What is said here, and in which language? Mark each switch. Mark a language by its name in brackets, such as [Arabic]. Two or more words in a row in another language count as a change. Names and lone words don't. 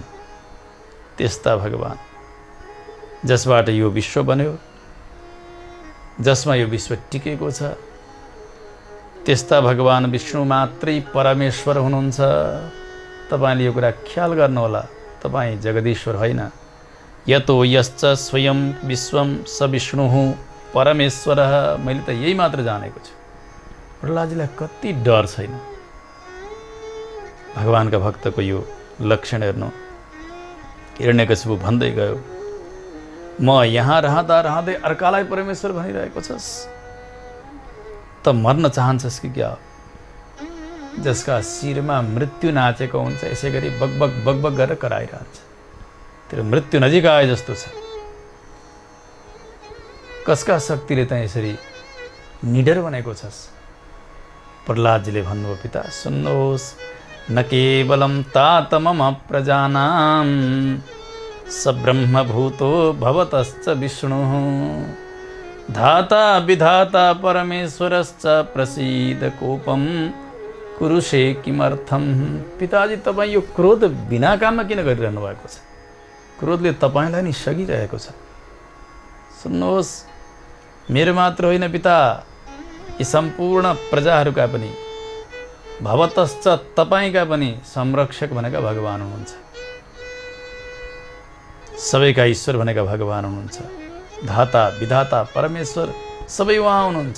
[Nepali] त्यस्ता भगवान् जसबाट यो विश्व बन्यो, जसमा यो विश्व टिकेको छ, त्यस्ता भगवान् विष्णु मात्रै परमेश्वर हुनुहुन्छ। तपाईँले यो कुरा ख्याल गर्नुहोला, तपाईँ जगदीश्वर होइन। [Sanskrit] यतो यश्च स्वयं विश्वम स विष्णुः परमेश्वरः। [Nepali] मैले त यही मात्र जानेको छु। प्रह्लादजीलाई कति डर छैन। भगवान्का भक्तको यो लक्षण हेर्नु। हिरण्यकशिपु भन्दै गयो, म यहाँ रहँदा रहँदै अर्कालाई परमेश्वर भनिरहेको छस्? त मर्न चाहन्छस् कि क्या? जसका शिरमा मृत्यु नाचेको हुन्छ यसै गरी बगबग बगबग गरेर कराइरहन्छ। तेरो मृत्यु नजिक आए जस्तो छ। कसका शक्तिले त यसरी निडर बनेको छस्? प्रह्लादजीले भन्नुभयो, पिता सुन्नुहोस्, [Sanskrit] न केवलं तात मम प्रजानां स ब्रह्मभूतो भवतश्च विष्णुः धाता विधाता परमेश्वरश्च प्रसीद कोपं कुरुषे किमर्थम, [Nepali] पिताजी तपाईँ यो क्रोध बिना काममा किन गरिरहनु भएको छ? क्रोधले तपाईँलाई नि सगिरहेको छ। सुन्नुहोस्, मेरो मात्र होइन पिता, यी सम्पूर्ण प्रजाहरूका पनि, भवतश्च तपाईँका पनि संरक्षक भनेका भगवान हुनुहुन्छ, सबैका ईश्वर भनेका भगवान हुनुहुन्छ, धाता विधाता परमेश्वर सबै उहाँ हुनुहुन्छ।